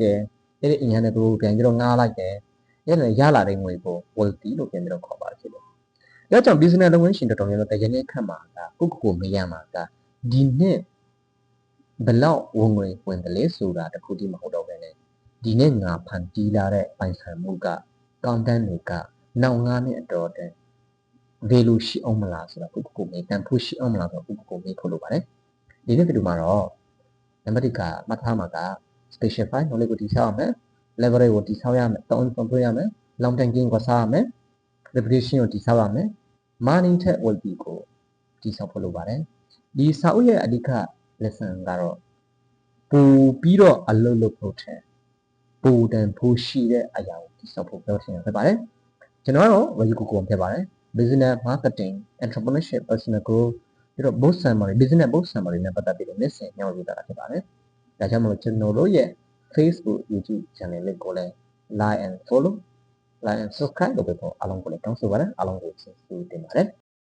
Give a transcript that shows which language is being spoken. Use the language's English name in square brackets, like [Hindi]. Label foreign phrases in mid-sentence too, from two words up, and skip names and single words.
[Burmese] တယ်အဲ့ဒီအင်ရနဲ့ကိုပြန်ပြီးတော့ငားလိုက်တယ်အဲ့ဒါရလာတဲ့ငွေကို wealthy လို့ပြန်ပြီးတော့ခေါ်ပါတယ်ဖြစ်တယ်ဒါကြောင့် business လုပ်ငန်းရှင်တော်တော်များများတရနေ့ခန့်မှာကကိုမရမှာကဒီနှစ်ဘလောက်ဝင်ငွေဝင်တယ်လေဆိုတာတခုတည်းမဟုတ်တော့ဘဲ နဲ့ဒီနေ့ငါဖန်တီးလာတဲ့ပိုင်ဆိုင်မှုက content တွေကနောက်9နှစ်အတော်တည်း value ရှိအောင်မလားဆိုတော့ကိုမေးတန်ဖိုးရှိအောင်မလားဆိုတော့ကိုမေးဖို့လိုပါတယ်ဒီ နေ့ဗီဒီယိုမှာတော့နံပါတ်1ကမှတ်ထားမှာက [English] specify knowledge [Burmese] ကိုတည်ဆောက်ရမယ် leverage ကိုတည်ဆောက်ရမယ်တောင်းသွင်းရမယ် [English] long term gain [Burmese] ကိုစားရမယ် reputation ကိုတည်ဆောက်ရမယ် money ထက် wealthy ကိုတည်ဆောက်ဖို့လိုပါတယ်ဒီစာအုပ်ရဲ့အဓိက lesson ကတော့ပိုပြီး တော့အလုပ်လုပ်ဖို့ထက်ပိုတန်ဖိုးရှိတဲ့အရာကိုတည်ဆောက်ဖို့ပြောချင်ဖြစ်ပါတယ်ကျွန်တော်ကတော့ဝေယူကိုဖြစ်ပါတယ် [English] business marketing entrepreneurship personal growth [Burmese] ပြီးတော့ [English] both summary business both summary [Burmese] နဲ့ပတ်သက်ပြီးတော့နေ့စဉ်ညှောက်ပေးတာဖြစ်ပါတယ်ဒါကြောင့်မလို့ကျွန်တော်တို့ရဲ့ Facebook YouTube channel လေးကိုလည်း [English] like and follow like and subscribe [Burmese] လုပ်ပေးဖို့အားလုံးကိုလည်းတောင်းဆိုပါတယ်အားလုံးကိုကျေးဇူးတင်ပါတယ်